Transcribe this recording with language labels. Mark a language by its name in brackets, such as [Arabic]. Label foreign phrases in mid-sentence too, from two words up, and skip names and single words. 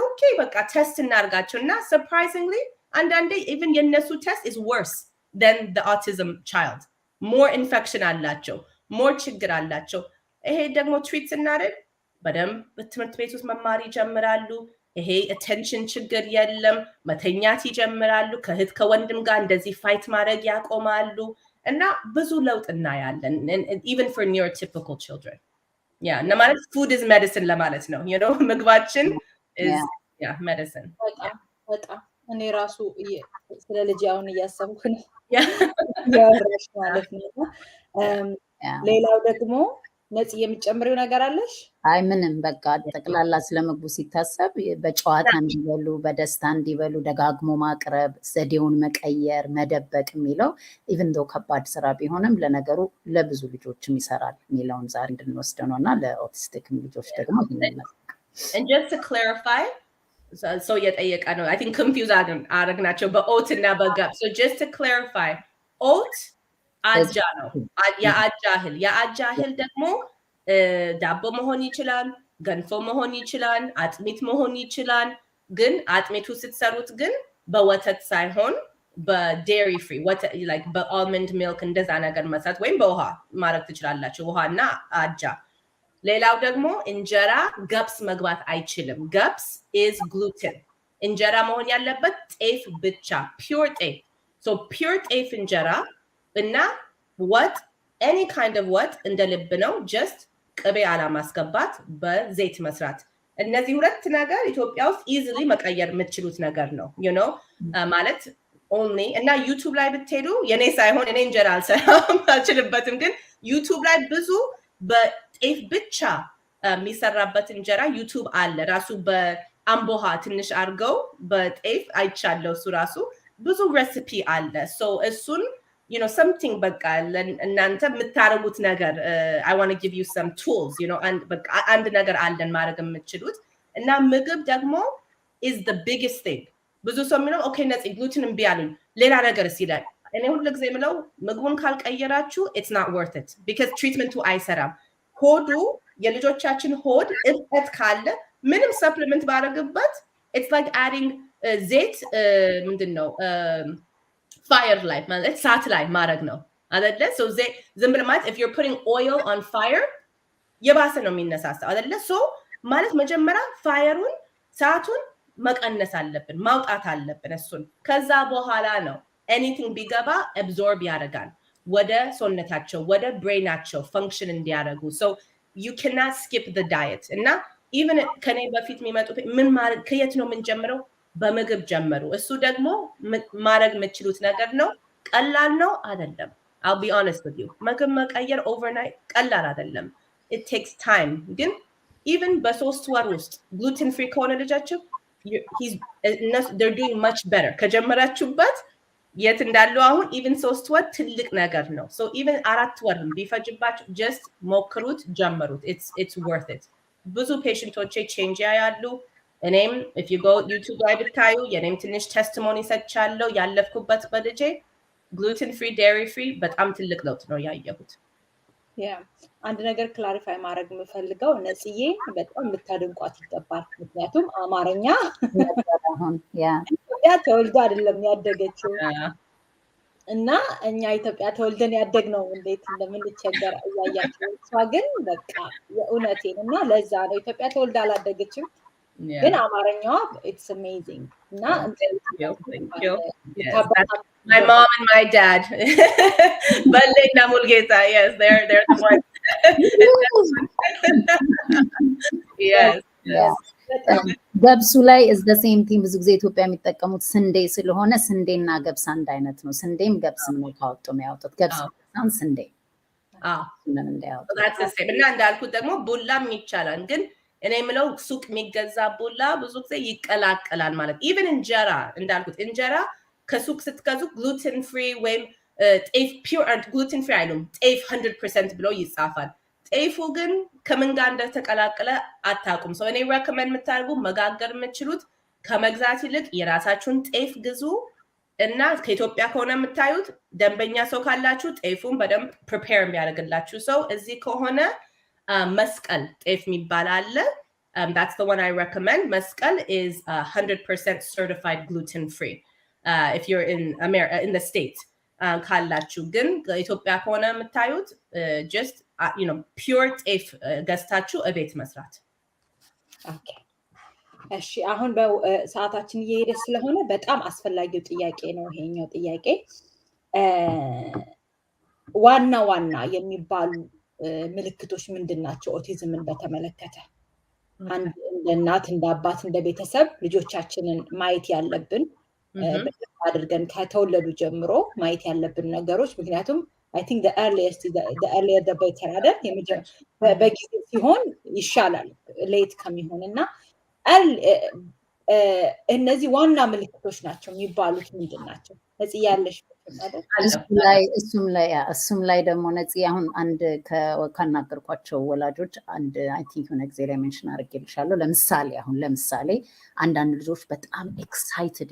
[Amharic] okay በቃ ቴስት እናርጋቸው እና surprisingly አንዳንዴ even የነሱ ቴስት [English] is worse than the autism child more infection [Amharic] አላቸው more ችግር አላቸው ይሄ ደግሞ ትሪት ስናደርግ በደንብ በትምህርት ቤት ውስጥ መማር ይጀምራሉ ይሄ attention ችግር የለም መተኛት ይጀምራሉ ከእህት ከወንድም ጋር እንደዚህ ፋይት ማድረግ ያቆማሉ እና ብዙ ለውጥ እናያለን [English] even for neurotypical children yeah [Amharic] እና ማለት [English] food is medicine [Amharic] ለማለት ነው [English] you know [Amharic] ምግባችን [English] is yeah medicine [Amharic] በጣም እኔ ራሱ ስለ ልጅ አሁን እያሰብኩ ነው ያወራሽ ማለት ነው ሌላው ደግሞ ነጽ የሚጨምሪው ነገር አለሽ አይ ምንም በቃ ጠቅላላ ስለምግቡ ሲታሰብ በጨዋታ እንዲበሉ በደስታ እንዲበሉ ደጋግሞ ማቅረብ ዘዴውን መቀየር መደበቅ የሚለው [English] even though [Amharic] ከባድ ስራ ቢሆንም ለነገሩ ለብዙ ልጆችም ይሰራል የሚለውን ዛሬ እንድንወስደው ነውና ለኦቲስቲክ ልጆች ደግሞ ይሄንን [English] and just to clarify so [Amharic] የጠየቀ ነው [English] I think confused [Amharic] አረግናቸው በኦት እና በጋብ [English] so just to clarify oat [Amharic] አጃ ነው የአጃ እህል ደግሞ ዳቦ መሆን ይችላል ገንፎ መሆን ይችላል አጥሚት መሆን ይችላል ግን አጥሚቱ ስትሰሩት ግን በወተት ሳይሆን በ [English] dairy free like [Amharic] በ [English] almond milk [Amharic] እንደዛ ነገር መስራት ወይም በውሃ ማድረግ ትችላላችሁ ውሃና አጃ ሌላው ደግሞ እንጀራ ገብስ መግባት አይችልም ገብስ [English] is gluten [Amharic] እንጀራ መሆን ያለበት ጤፍ ብቻ pure ጤፍ so pure ጤፍ እንጀራ እና [English] what any kind of what [Amharic] እንደ ልብ ነው just ቅቤ አለማስገባት በዘይት መስራት እነዚህ ሁለት ነገር ኢትዮጵያ ውስጥ easily መቀየር የምትችሉት ነገር ነው [English] you know [Amharic] ማለት only እና ዩቲዩብ ላይ ብትሄዱ የኔ ሳይሆን እኔ እንጀራ አልችልበትም ግን ዩቲዩብ ላይ ብዙ በጤፍ ብቻ የሚሰራበት እንጀራ ዩቲዩብ አለ ራሱ በአምቦሃ ትንሽ አርገው በጤፍ አይቻለው እሱ ራሱ ብዙ ሬሲፒ አለ so እሱን [English] you know something [Amharic] በቃ እናንተ የምታረጉት ነገር [English] I want to give you some tools you know and [Amharic] በቃ አንድ ነገር አለን ማድረግ የምትችሉት እና ምግብ ደግሞ [English] is the biggest thing [Amharic] ብዙ ሰው የሚለው okay ነጽ gluten እምቢ አሉኝ ሌላ ነገርስ ይላል እኔ ሁሉ ጊዜ የምለው ምግቡን ካልቀየራችሁ [English] it's not worth it because [Amharic] treatmenቱ አይሰራም ሆዱ የልጆቻችን ሆድ እብጠት ካለ ምንም supplement ባረግበት [English] it's like adding [Amharic] ዘይት ምንድነው [English] fire light [Amharic] ማለት ሳት ላይ ማድረግ ነው አይደለ so ዝም ብለ ማለት [English] if you're putting oil on fire [Amharic] የባሰ ነው የሚነሳሳው አይደለ so ማለት መጀመሪያ ፋየሩን ሳቱን መቀነስ አለብን ማውጣት አለብን እሱን ከዛ በኋላ ነው anything ቢገባ absorb ያደርጋል ወደ ሶነታቸው ወደ ብሬናቸው ፈንክሽን እንዲያደርጉ [English] so you cannot skip the diet [Amharic] እና even ከኔ በፊት የሚመጡ ምን ማለት ከየት ነው የምንጀምረው በምግብ ጀመሩ እሱ ደግሞ ማድረግ የምትችሉት ነገር ነው ቀላል ነው አይደለም [English] I'll be honest with you [Amharic] ምግብ መቀየር overnight ቀላል አይደለም [English] it takes time [Amharic] ግን even በ3 ወር ውስጥ [English] gluten free [Amharic] ከሆነ ልጃችሁ [English] they're doing much better [Amharic] ከጀመራችሁበት የት እንዳሉ አሁን even 3 ወር ትልቅ ነገር ነው so even 4 ወር ቢፈጅባችሁ just ሞክሩት ጀምሩት [English] it's worth it [Amharic] ብዙ ፔሽንቶቼ change ያያሉ እኔም [English] if you go YouTube [Amharic] ላይ ብታዩ የኔም ትንሽ testimony ሰጥቻለሁ ያለፍኩበት በልጄ [English] gluten free dairy free [Amharic] በጣም ትልቅ ለውጥ ነው ያየሁት አንድ ነገር ክላሪፋይ ማድረግ የምፈልገው ነጽዬ በጣም ልታደንቋት ይገባል ምክንያቱም አማርኛ ኢትዮጵያ ተወልዳ አይደለም ያደገችው እና እኛ ኢትዮጵያ ተወልደን ያደግነው እንዴት እንደምንቸገር እያያችሁ እሷ ግን በቃ የእውነቴን እና ለዛ ነው ኢትዮጵያ ተወልዳ አላደገችም ግን አማርኛዋ [English] it's amazing [Amharic] እና [English] thank you yes, my mom and my dad Balena Mulgeta yes they're the ones yes [Amharic] ገብሱ ላይ [English] is the same thing [Amharic] ብዙ ጊዜ ኢትዮጵያ የሚጠቀሙት ስንዴ ስለሆነ ስንዴና ገብስ አንድ አይነት ነው ስንዴም ገብስም ነው ካወጡ የሚያወጡት ገብስ ነው ስንዴ ምን እንዳያወጡ [English] that's the same [Amharic] እና እንዳልኩት ደግሞ ቡላም ይቻላል ግን እኔ የምለው ሱቅ የሚገዛ ቡላ ብዙ ጊዜ ይቀላቀላል ማለት even እንጀራ እንዳልኩት እንጀራ ከሱቅ ስትገዙ [English] gluten free [Amharic] ወይም ጤፍ [English] pure gluten free [Amharic] አይሉም ጤፍ 100% ብለው ይጻፋል ጤፉ ግን ከምን ጋር እንደተቀላቀለ አታውቁም so እኔ recommend የምታደርጉ መጋገር የምትችሉት ከመግዛት ይልቅ የራሳችሁን ጤፍ ግዙ እና ከኢትዮጵያ ከሆነ የምታዩት ደንበኛ ሰው ካላችሁ ጤፉን በደንብ prepare የሚያደርግላችሁ ሰው እዚህ ከሆነ መስቀል ጤፍ የሚባል አለ [English] that's the one I recommend [Amharic] መስቀል [English] is 100% certified gluten free if you're in America in the States [Amharic] ካላችሁ ግን ኢትዮጵያ ከሆነ የምታዩት [English] just you know pure [Amharic] ጤፍ ገዝታችሁ እቤት መስራት ኦኬ እሺ አሁን በሰዓታችን እየሄደ ስለሆነ በጣም አስፈላጊው ጥያቄ ነው ይሄኛው ጥያቄ ዋና የሚባሉ ምልክቶች ምንድናቸው ኦቲዝምን በተመለከተ አንድ እናት እንደ አባት እንደ ቤተሰብ ልጆቻችንን ማየት ያለብን አድርገን ከተወለዱ ጀምሮ ማየት ያለብን ነገሮች ምክንያቱም [English] I think the earlier the better [Amharic] አይደል በጊዜ ሲሆን ይሻላል ሌት ከሚሆንና እነዚህ ዋና ምልክቶች ናቸው የሚባሉት ምንድናቸው ነጽ ያለሽ እሱም ላይ ደግሞ ነጽ አሁን አንድ ከናገርኳቸው ወላጆች አንድ I think የሆነ ጊዜ ላይ ሜንሽን አድርጌልሻለሁ ለምሳሌ አንዳንድ ልጆች በጣም ኤክሳይትድ